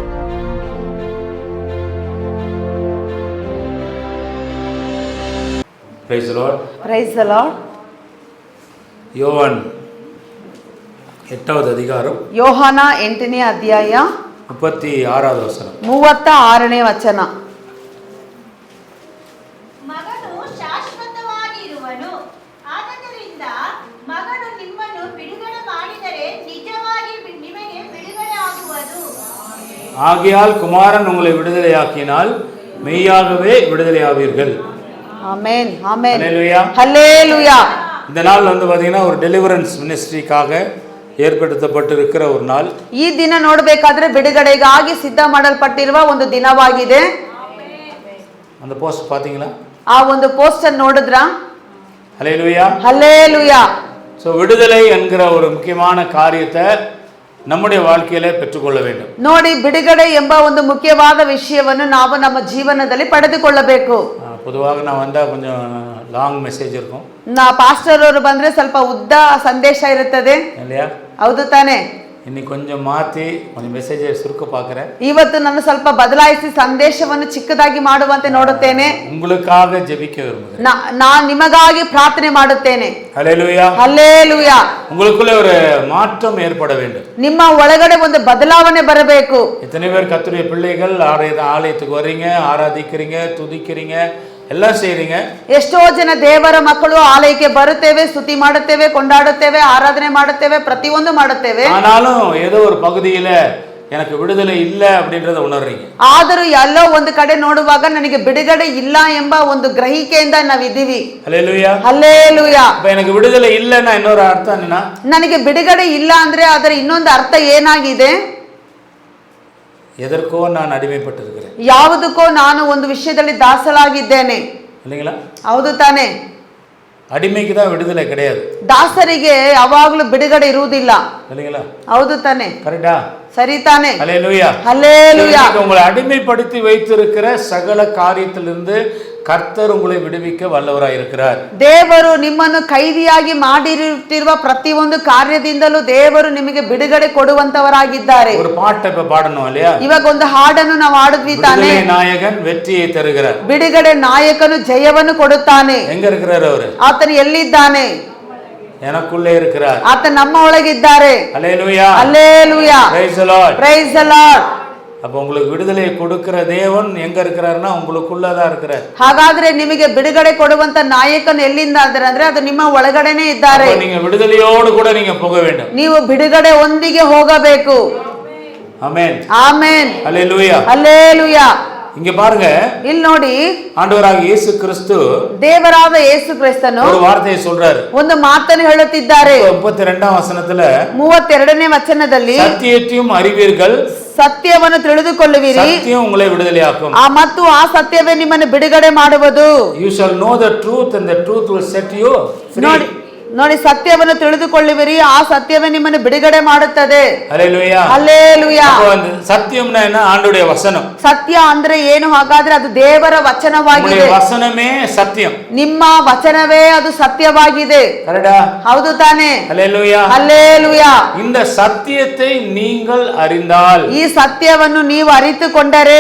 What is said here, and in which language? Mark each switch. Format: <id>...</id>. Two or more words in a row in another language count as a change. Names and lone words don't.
<en>Praise the Lord. Praise the Lord.</en> <ta>யோவான் 8வது அதிகாரம்</ta> <kn>ಯೋಹಾನ 8ನೇ ಅಧ್ಯಾಯ</kn> <ta>36வது வசனம்.</ta> <kn>36ನೇ ವಚನ. ಮಗನು ಶಾಶ್ವತವಾಗಿರುವನು, ಆದ್ದರಿಂದ ಮಗನು ನಿಮ್ಮನ್ನು ಬಿಡುಗಡೆ ಮಾಡಿದರೆ ನಿಜವಾಗಿ ನಿಮಗೆ ಬಿಡುಗಡೆ ಆಗುವುದು.</kn> <ta>ஆகையால் குமாரன் உங்களை விடுதலையாக்கினால் மெய்யாகவே விடுதலையாவீர்கள். ஆமென், ஆமென், ஹல்லேலூயா, ஹல்லேலூயா. இந்த நாள் பாத்தீங்கன்னா ஒரு</ta> <en>deliverance ministryக்காக</en> <ta>ಏರ್ಪಡಿಸಲ್ಪಟ್ಟಿರುವ ஒரு ನಾள்.</ta> <kn>ಈ ದಿನ ನೋಡಬೇಕಾದ್ರೆ ಬಿಡುಗಡೆಗಾಗಿ ಸಿದ್ಧ ಮಾಡಲ್ಪಟ್ಟಿರುವ ಒಂದು ದಿನವಾಗಿದೆ.</kn> <ta>அந்த போஸ்ட் பாத்தீங்களா?</ta> <kn>ಆ ಒಂದು ಪೋಸ್ಟರ್ ನೋಡಿದ್ರಾ?</kn> <ta>ஹல்லேலூயா, ஹல்லேலூயா. சோ விடுதலை என்கிற ஒரு முக்கியமான காரியத்தை நம்முடைய வாழ்க்கையில பெற்றுக்கொள்ள வேண்டும்.</ta> <kn>ನೋಡಿ, ಬಿಡುಗಡೆ ಎಂಬ ಒಂದು ಮುಖ್ಯವಾದ ವಿಷಯವನ್ನು ನಾವು ನಮ್ಮ ಜೀವನದಲ್ಲಿ ಪಡೆದುಕೊಳ್ಳಬೇಕು.</kn> <ta>பொதுவாக நான் வந்தா கொஞ்சம்</ta> <en>long message</en> <ta>இருக்கும்.</ta> <kn>ಪಾಸ್ಟರ್ ಅವರು ಬಂದ್ರೆ ಸ್ವಲ್ಪ ಉದ್ದ ಸಂದೇಶ ಇರುತ್ತದೆ,</kn> <ta>இல்லையா?</ta> <kn>ಹೌದು ತಾನೆ?</kn> <ta>இன்னைக்கு கொஞ்சம் மாத்தி கொஞ்சம் மெசேஜை சுருக்க பார்க்கிறேன்.</ta> <kn>ಇವತ್ತು ನಾನು ಸ್ವಲ್ಪ ಬದಲಾಯಿಸಿ ಸಂದೇಶವನ್ನು ಚಿಕ್ಕದಾಗಿ ಮಾಡುವಂತೆ ನೋಡುತ್ತೇನೆ.</kn> <ta>உங்களுக்காக ஜெபிக்க விரும்புகிறேன்.</ta> <kn>ನಾನು ನಿಮಗಾಗಿ ಪ್ರಾರ್ಥನೆ ಮಾಡುತ್ತೇನೆ.</kn> <ta>ஹல்லேலூயா,</ta> <kn>ಹಲ್ಲೇಲೂಯಾ.</kn> <ta>உங்களுக்குள்ள ஒரு மாற்றம் ஏற்பட வேண்டும்.</ta> <kn>ನಿಮ್ಮ ಒಳಗಡೆ ಒಂದು ಬದಲಾವಣೆ ಬರಬೇಕು.</kn> <ta>எத்தனை பேர் கர்த்தருடைய பிள்ளைகள் ஆலயத்துக்கு வர்றீங்க, ஆராதிக்கிறீங்க, துதிக்கிறீங்க, எல்லாம் செய்றீங்க.</ta> <kn>ಎಷ್ಟೋ ಜನ ದೇವರ ಮಕ್ಕಳು ಆಲಯಕ್ಕೆ ಬರುತ್ತೇವೆ, ಸ್ತುತಿ ಮಾಡುತ್ತೇವೆ, ಕೊಂಡಾಡುತ್ತೇವೆ, ಆರಾಧನೆ ಮಾಡುತ್ತೇವೆ, ಪ್ರತಿಯೊಂದು ಮಾಡುತ್ತೇವೆ.</kn> <ta>ஆனாலும் ஏதோ ஒரு பகுதியில எனக்கு விடுதலை இல்ல அப்படின்றத உணர்றீங்க.</ta> <kn>ಆದರೂ ಎಲ್ಲೋ ಒಂದು ಕಡೆ ನೋಡುವಾಗ ನನಗೆ ಬಿಡುಗಡೆ ಇಲ್ಲ ಎಂಬ ಒಂದು ಗ್ರಹಿಕೆಯಿಂದ ನಾವಿದ್ದೀವಿ.</kn> <ta>ஹல்லேலூயா,</ta> <kn>ಹಲ್ಲೇಲೂಯಾ.</kn> <ta>இப்ப எனக்கு விடுதலை இல்லைன்னா இன்னொரு அர்த்தம் என்னன்னா,</ta> <kn>ನನಗೆ ಬಿಡುಗಡೆ ಇಲ್ಲ ಅಂದ್ರೆ ಅದರ ಇನ್ನೊಂದು ಅರ್ಥ ಏನಾಗಿದೆ?</kn> <ta>எதற்கோ நான் அடிமைப்பட்டிருக்கிறேன்.</ta> <kn>ಯಾವುದಕ್ಕೋ ನಾನು ಒಂದು ವಿಷಯದಲ್ಲಿ ದಾಸಲಾಗಿದ್ದೇನೆ.</kn> <ta>இல்லைங்களா?</ta> <kn>ಹೌದು ತಾನೆ?</kn> <ta>அடிமைக்கு தான் விடுதலை கிடையாது.</ta> <kn>ದಾಸರಿಗೆ ಯಾವಾಗಲೂ ಬಿಡುಗಡೆ ಇರುವುದಿಲ್ಲ.</kn> <ta>இல்லைங்களா?</ta> <kn>ಹೌದು ತಾನೆ?</kn> <ta>கரெக்டா?</ta> <kn>ಸರಿ ತಾನೆ?</kn> <ta>ஹல்லேலூயா,</ta> <kn>ಹಲ್ಲೇಲೂಯಾ.</kn> <ta>உங்களை அடிமைப்படுத்தி வைத்திருக்கிற சகல காரியத்திலிருந்து கர்த்தர் உங்களை விடுவிக்க வல்லவராய் இருக்கிறார்.</ta> <kn>ದೇವರು ನಿಮ್ಮನ್ನು ಕೈದಿಯಾಗಿ ಮಾಡಿರುತ್ತಿರುವ ಪ್ರತಿಯೊಂದು ಕಾರ್ಯದಿಂದಲೂ ದೇವರು ನಿಮಗೆ ಬಿಡುಗಡೆ ಕೊಡುವಂತವರಾಗಿದ್ದಾರೆ.</kn> <ta>ஒரு பாட்டை இப்ப பாடணும் இல்லையா?</ta> <kn>ಇವಾಗ ಒಂದು ಹಾಡನ್ನು ನಾವು ಆಡಿದ್ವಿ ತಾನೆ?</kn> <ta>விடுதலை நாயகன் வெற்றியை தருகிறார்.</ta> <kn>ಬಿಡುಗಡೆ ನಾಯಕನು ಜಯವನ್ನು ಕೊಡುತ್ತಾನೆ.</kn> <ta>எங்க இருக்கிறார் அவரு?</ta> <kn>ಆತನು ಎಲ್ಲಿದ್ದಾನೆ?</kn> <ta>எனக்குள்ளே இருக்கிறார்.</ta> <kn>ಆತ ನಮ್ಮ ಒಳಗಿದ್ದಾರೆ.</kn> <ta>ஹல்லேலூயா,</ta> <kn>ಹಲ್ಲೇಲೂಯಾ.</kn> <en>praise the Lord. Praise the Lord.</en> <ta>அப்ப உங்களுக்கு விடுதலை கொடுக்கிற தேவன் எங்க இருக்கிறாருன்னா உங்களுக்குள்ளதான் இருக்கிறார்.</ta> <kn>ಹಾಗಾದ್ರೆ ನಿಮಗೆ ಬಿಡುಗಡೆ ಕೊಡುವಂತ ನಾಯಕನು ಎಲ್ಲಿಂದ ಅಂದ್ರೆ ಅದು ನಿಮ್ಮ ಒಳಗಡೆನೇ ಇದ್ದಾರೆ.</kn> <ta>நீங்க விடுதலையோடு கூட நீங்க போக வேண்டும்.</ta> <kn>ನೀವು ಬಿಡುಗಡೆ ಒಂದಿಗೆ ಹೋಗಬೇಕು.</kn> <ta>ஆமென்</ta> <kn>ಆಮೆನ್.</kn> <ta>ஹல்லேலூயா.</ta> <kn>ಹಲ್ಲೇಲೂಯಾ.</kn> <ta>இங்க பாருங்க,</ta> <kn>ಇಲ್ಲಿ ನೋಡಿ,</kn> <ta>ஆண்டவராகிய இயேசு கிறிஸ்து</ta> <kn>ದೇವರಾದ ಯೇಸು ಕ್ರಿಸ್ತನು</kn> <ta>ஒரு வார்த்தையை சொல்றாரு.</ta> <kn>ಒಂದು ಮಾತನ್ನು ಹೇಳುತ್ತಿದ್ದಾರೆ.</kn> <ta>32ஆம் வசனத்துல</ta> <kn>32ನೇ ವಚನದಲ್ಲಿ,</kn> <ta>சத்தியத்தையும் அறிவீர்கள்,</ta> <kn>ಸತ್ಯವನ್ನು ತಿಳಿದುಕೊಳ್ಳುವಿರಿ,</kn> <ta>சத்தியம் உங்களை விடுதலையாக்கும்.</ta> <kn>ಮತ್ತು ಆ ಸತ್ಯವೇ ನಿಮ್ಮನ್ನು ಬಿಡುಗಡೆ ಮಾಡುವುದು.</kn> <en>You shall know the truth and the truth will set you free.</en> <kn>ನೋಡಿ ನೋಡಿ, ಸತ್ಯವನ್ನು ತಿಳಿದುಕೊಳ್ಳುವಿರಿ, ಆ ಸತ್ಯವೇ ನಿಮ್ಮನ್ನು ಬಿಡುಗಡೆ ಮಾಡುತ್ತದೆ.</kn> <ta>ஹல்லேலூயா.</ta> <kn>ಹಲ್ಲೇಲೂಯಾ.</kn> <ta>அப்போ அந்த சத்தியம்னா என்ன? ஆண்டவருடைய வசனம்.</ta> <kn>ಸತ್ಯ ಅಂದ್ರೆ ಏನು? ಹಾಗಾದ್ರೆ ಅದು ದೇವರ ವಚನವಾಗಿದೆ.</kn> <ta>உங்களுடைய வசனமே சத்தியம்.</ta> <kn>ನಿಮ್ಮ ವಚನವೇ ಅದು ಸತ್ಯವಾಗಿದೆ.</kn> <ta>கரெக்டா?</ta> <kn>ಹೌದು ತಾನೆ?</kn> <ta>ஹல்லேலூயா.</ta> <kn>ಹಲ್ಲೇಲೂಯಾ.</kn> <ta>இந்த சத்தியத்தை நீங்கள் அறிந்தால்,</ta> <kn>ಈ ಸತ್ಯವನ್ನು ನೀವು ಅರಿತುಕೊಂಡರೆ,</kn>